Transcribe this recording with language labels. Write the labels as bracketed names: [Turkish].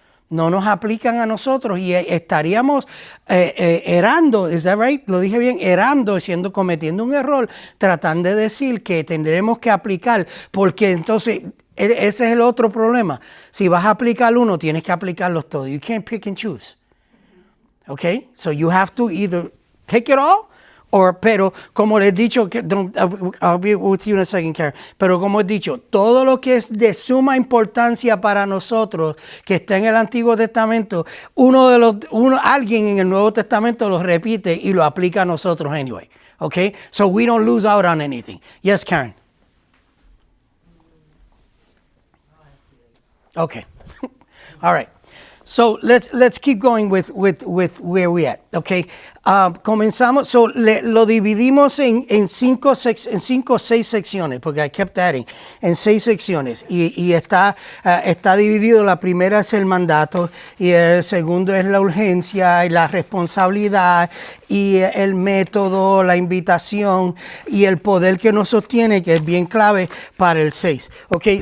[Spanish] No nos aplican a nosotros y estaríamos errando, [English] ¿is that right? [Spanish] Lo dije bien, errando, cometiendo un error, tratando de decir que tendremos que aplicar, porque entonces ese es el otro problema. Si vas a aplicar uno, tienes que aplicarlos todos. [English] You can't pick and choose. Okay? So you have to either take it all Pero como les he dicho, I'll be with you in a second, Karen. [Spanish] Pero como he dicho, todo lo que es de suma importancia para nosotros, que está en el Antiguo Testamento, alguien en el Nuevo Testamento lo repite y lo aplica a nosotros anyway. [English] Okay? So we don't lose out on anything. Yes, Karen. Okay. All right. So let's keep going with where we at. [Spanish] Okay. Comenzamos. So lo dividimos en cinco o seis secciones, porque [English] I kept adding, [Spanish] en 6 secciones. Y está dividido. La primera es el mandato, y el segundo es la urgencia y la responsabilidad, y el método, la invitación y el poder que nos sostiene, que es bien clave para el 6. Okay.